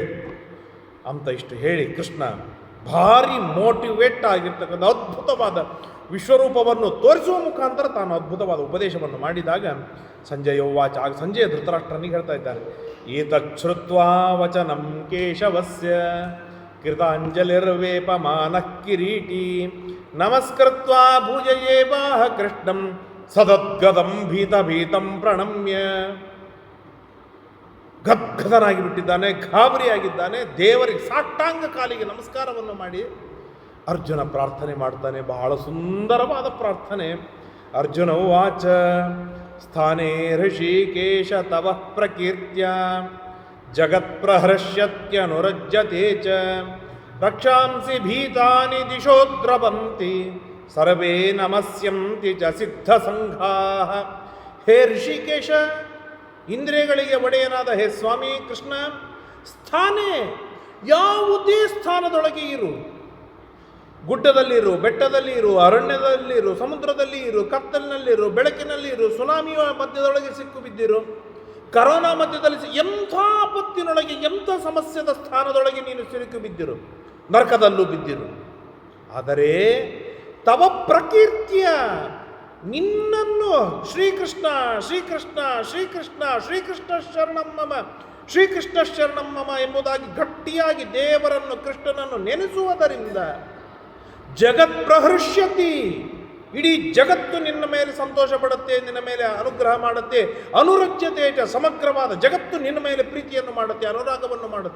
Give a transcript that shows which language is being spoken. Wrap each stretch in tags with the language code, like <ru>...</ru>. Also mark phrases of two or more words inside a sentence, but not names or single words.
<kn>ಅಂತ ಇಷ್ಟು ಹೇಳಿ ಕೃಷ್ಣ ಭಾರಿ ಮೋಟಿವೇಟ್ ಆಗಿರ್ತಕ್ಕಂಥ ಅದ್ಭುತವಾದ ವಿಶ್ವರೂಪವನ್ನು ತೋರಿಸುವ ಮುಖಾಂತರ ತಾನು ಅದ್ಭುತವಾದ ಉಪದೇಶವನ್ನು ಮಾಡಿದಾಗ ಸಂಜಯ ವಾಚ, ಆಗ ಸಂಜಯ ಧೃತರಾಷ್ಟ್ರನಿಗೆ ಹೇಳ್ತಾ ಇದ್ದಾನೆ,</kn> <sa>ಏತಚ್ಛ್ರುತ್ವಾ ವಚನಂ ಕೇಶವಸ್ಯ ಕೃತಾಂಜಲಿರ್ವೇಪಮಾನಃ ಕಿರೀಟಿ ನಮಸ್ಕೃತ್ವಾ ಭೂಜಯೇವಾಹ ಕೃಷ್ಣಂ ಸದದ್ಗದಂ ಭೀತಂ ಪ್ರಣಮ್ಯ.</sa> <kn>ಗದ್ಗದನಾಗಿ ಬಿಟ್ಟಿದ್ದಾನೆ, ಗಾಬರಿಯಾಗಿದ್ದಾನೆ. ದೇವರಿಗೆ ಸಾಷ್ಟಾಂಗ ಕಾಲಿಗೆ ನಮಸ್ಕಾರವನ್ನು ಮಾಡಿ ಅರ್ಜುನ ಪ್ರಾರ್ಥನೆ ಮಾಡ್ತಾನೆ. ಬಹಳ ಸುಂದರವಾದ ಪ್ರಾರ್ಥನೆ.</kn> <sa>ಅರ್ಜುನ ಉವಾಚ, ಸ್ಥಾನೇ ಋಷಿಕೇಶ ತವ ಪ್ರಕೀರ್ತ್ಯ ಜಗತ್ಪ್ರಹೃಷ್ಯತ್ಯನುರಜ್ಯತೆ ಚ ರಕ್ಷಾಂಸಿ ಭೀತಾನಿ ದಿಶೋ ದ್ರವಂತಿ ಸರ್ವೇ ನಮಸ್ಯಂತಿ ಚ ಸಿದ್ಧ ಸಂಘಾಃ.</sa> <kn>ಹೇ ಋಷಿಕೇಶ, ಇಂದ್ರಿಯಗಳಿಗೆ ಒಡೆಯನಾದ ಹೇ ಸ್ವಾಮಿ ಕೃಷ್ಣ, ಸ್ಥಾನೇ, ಯಾವುದೇ ಸ್ಥಾನದೊಳಗೆ ಇರು, ಗುಡ್ಡದಲ್ಲಿರು, ಬೆಟ್ಟದಲ್ಲಿ ಇರು, ಅರಣ್ಯದಲ್ಲಿ ಇರು, ಸಮುದ್ರದಲ್ಲಿ ಇರು, ಕತ್ತಲಿನಲ್ಲಿರು, ಬೆಳಕಿನಲ್ಲಿ ಇರು, ಸುನಾಮಿಯ ಮಧ್ಯದೊಳಗೆ ಸಿಕ್ಕು ಬಿದ್ದಿರು, ಕರೋನಾ ಮಧ್ಯದಲ್ಲಿ ಎಂಥ ಆಪತ್ತಿನೊಳಗೆ, ಎಂಥ ಸಮಸ್ಯೆದ ಸ್ಥಾನದೊಳಗೆ ನೀನು ಸಿಲುಕು ಬಿದ್ದಿರು, ನರಕದಲ್ಲೂ ಬಿದ್ದಿರು. ಆದರೆ</kn> <sa>ತವ ಪ್ರಕೀರ್ತಿಯ,</sa> <kn>ನಿನ್ನನ್ನು</kn> <sa>ಶ್ರೀಕೃಷ್ಣ ಶ್ರೀಕೃಷ್ಣ ಶ್ರೀಕೃಷ್ಣ ಶ್ರೀಕೃಷ್ಣ ಶರಣಂ ಮಮ</sa> <kn>ಶ್ರೀಕೃಷ್ಣ ಶರಣಂ ಮಮ ಎಂಬುದಾಗಿ ಗಟ್ಟಿಯಾಗಿ ದೇವರನ್ನು, ಕೃಷ್ಣನನ್ನು ನೆನೆಸುವುದರಿಂದ</kn> <sa>ಜಗತ್ ಪ್ರಹೃಷ್ಯತಿ,</sa> <kn>ಇಡೀ ಜಗತ್ತು ನಿನ್ನ ಮೇಲೆ ಸಂತೋಷ ಪಡುತ್ತೆ, ನಿನ್ನ ಮೇಲೆ ಅನುಗ್ರಹ ಮಾಡುತ್ತೆ.</kn> <sa>ಅನುರಜ್ಯತೆ ಚ,</sa> <kn>ಸಮಗ್ರವಾದ ಜಗತ್ತು ನಿನ್ನ ಮೇಲೆ ಪ್ರೀತಿಯನ್ನು ಮಾಡುತ್ತೆ, ಅನುರಾಗವನ್ನು ಮಾಡುತ್ತೆ.</kn>